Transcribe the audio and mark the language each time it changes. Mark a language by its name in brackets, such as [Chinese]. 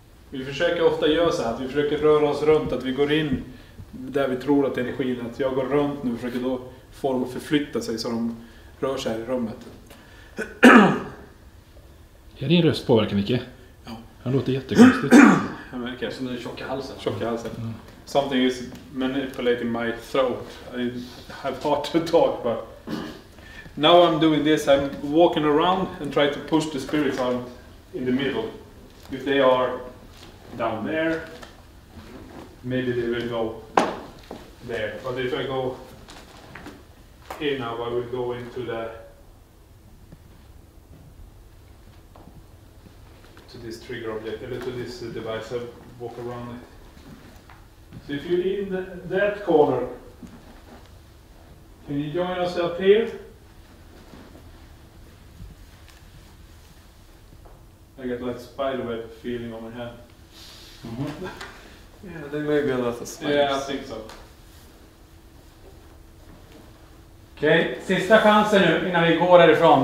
[Swedish] Vi försöker ofta göra så här, att vi försöker röra oss runt, att vi går in där vi tror att energin är. Att jag går runt nu och försöker då få dem att förflytta sig så de rör sig här i rummet. Är din röst påverkar Micke? Ja. Han låter jättekonstigt. Jag märker. Som den tjocka halsen. Tjock i halsen. [English] Something is manipulating my throat. I have hard to talk, but now I'm doing this. I'm walking around and try to push the spirits out in the middle. If they are down there, maybe they will go there. But if I go here now, I will go into this trigger object, to this device. I walk around it. So if you're in that corner, can you join us up here? I get like spiderweb feeling on my hand. Yeah, there may be a lot of spiders. Yeah, I think so. [Swedish] Okej, sista chansen nu innan vi går därifrån.